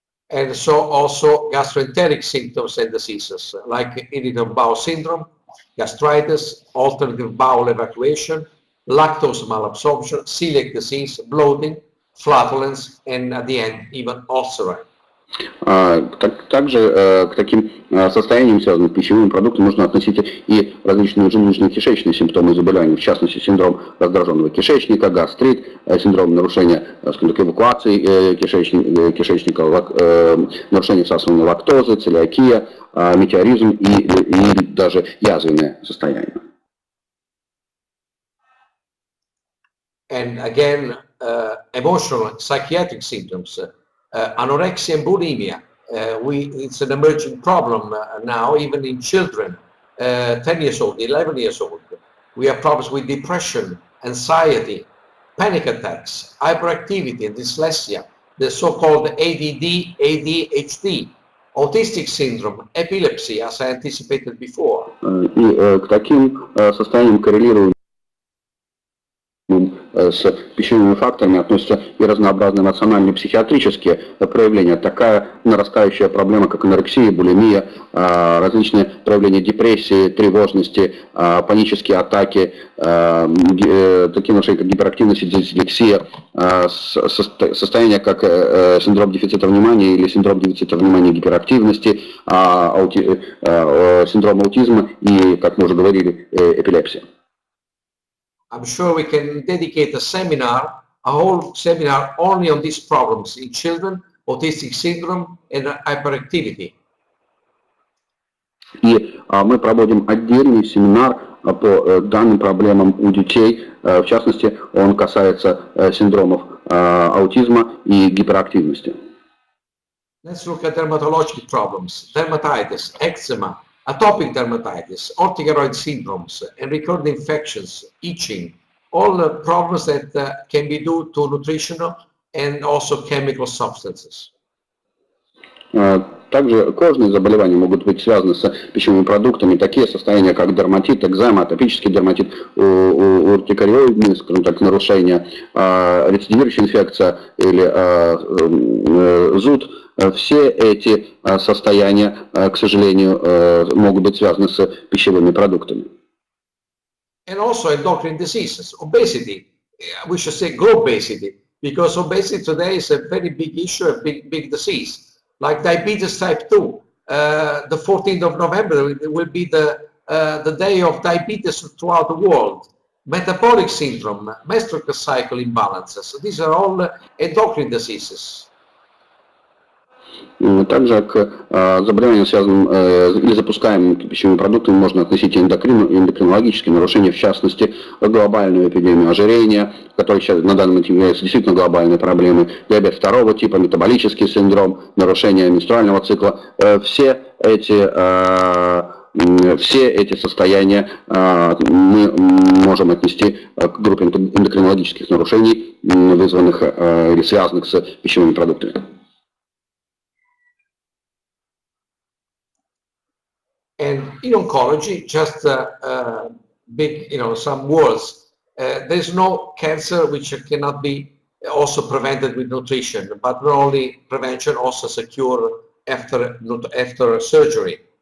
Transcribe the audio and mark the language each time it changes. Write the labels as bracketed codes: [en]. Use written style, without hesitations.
[en] And so also gastroenteric symptoms and diseases like irritable bowel syndrome, gastritis, alternative bowel evacuation, lactose malabsorption, celiac disease, bloating, flatulence, and at the end, even ulcer. [ru] Также к таким состояниям, связанным с пищевыми продуктами, можно относить и различные желудочно-кишечные симптомы заболеваний, в частности, синдром раздраженного кишечника, гастрит, синдром нарушения, скажем так, эвакуации кишечника, нарушение всасывания лактозы, целиакия, метеоризм и даже язвенное состояние. [en] And again, emotional and psychiatric symptoms, anorexia and bulimia. It's an emerging problem now, even in children, 10 years old, 11 years old. We have problems with depression, anxiety, panic attacks, hyperactivity, and dyslexia, the so-called ADD, ADHD, autistic syndrome, epilepsy, as I anticipated before. [ru] И к таким состояниям коррелируют с пищевыми факторами относятся и разнообразные эмоциональные психиатрические проявления. Такая нарастающая проблема, как анорексия, булимия, различные проявления депрессии, тревожности, панические атаки, такие нарушения, как гиперактивность, дислексия, состояния, как синдром дефицита внимания или синдром дефицита внимания и гиперактивности, синдром аутизма и, как мы уже говорили, эпилепсия. [en] I'm sure we can dedicate a whole seminar only on these problems in children, autistic syndrome and hyperactivity. [ru] И мы проводим отдельный семинар по данным проблемам у детей. В частности, он касается синдромов аутизма и гиперактивности. [en] Let's look at dermatological problems, dermatitis, eczema, atopic dermatitis, urticaroid syndromes, and recurrent infections, itching, all problems that can be due to nutritional and also chemical substances. [ru] Также кожные заболевания могут быть связаны с пищевыми продуктами. Такие состояния, как дерматит, экзема, атопический дерматит, уртикариоидные, скажем так, нарушения, рецидивирующая инфекция или зуд. Все эти состояния, к сожалению, могут быть связаны с пищевыми продуктами. [en] And also endocrine diseases, obesity, we should say obesity, because obesity today is a very big issue, a big disease. Like diabetes type 2, the 14th of November will be the day of diabetes throughout the world. Metabolic syndrome, menstrual cycle imbalances, these are all endocrine diseases. [ru] Также к заболеваниям, связанным или запускаемым пищевыми продуктами, можно относить и эндокринологические нарушения, в частности, глобальную эпидемию ожирения, которая сейчас на данный момент является действительно глобальной проблемой, диабет второго типа, метаболический синдром, нарушение менструального цикла. Все эти состояния мы можем отнести к группе эндокринологических нарушений, вызванных или связанных с пищевыми продуктами. [en] And in oncology, just big, some words. There's no cancer which cannot be also prevented with nutrition, but not only prevention, also secure after surgery.